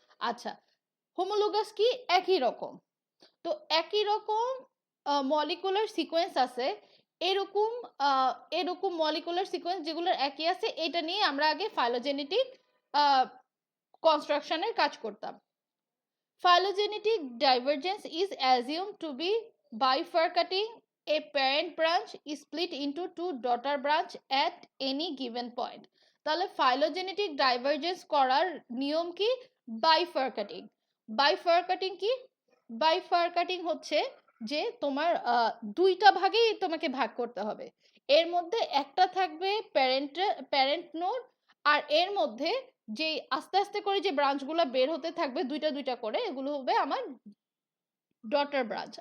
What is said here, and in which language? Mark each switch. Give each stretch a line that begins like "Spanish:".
Bangla: আচ্ছা, হোমোলোগাস কি? একই রকম। তো একই রকম মলিকুলার সিকোয়েন্স আছে, এরকম এরকম মলিকুলার সিকোয়েন্স যেগুলোর একই আছে, এটা নিয়ে আমরা আগে ফাইলোজেনেটিক কনস্ট্রাকশনের কাজ করতাম।
English: Phylogenetic divergence is assumed to be bifurcating a parent branch is split into two daughter branch at any given point.
Bangla: তাহলে phylogenetic divergence করার নিয়ম কি? Bifurcating. Bifurcating কি? Bifurcating হচ্ছে যে তোমার দুইটা ভাগেই তোমাকে ভাগ করতে হবে। এর মধ্যে একটা থাকবে প্যারেন্ট নোড, আর এর মধ্যে যে আস্তে আস্তে করে যে ব্রাঞ্চগুলো বের হতে থাকবে দুইটা দুইটা করে, এগুলো হবে আমার ডটার ব্রাঞ্চ।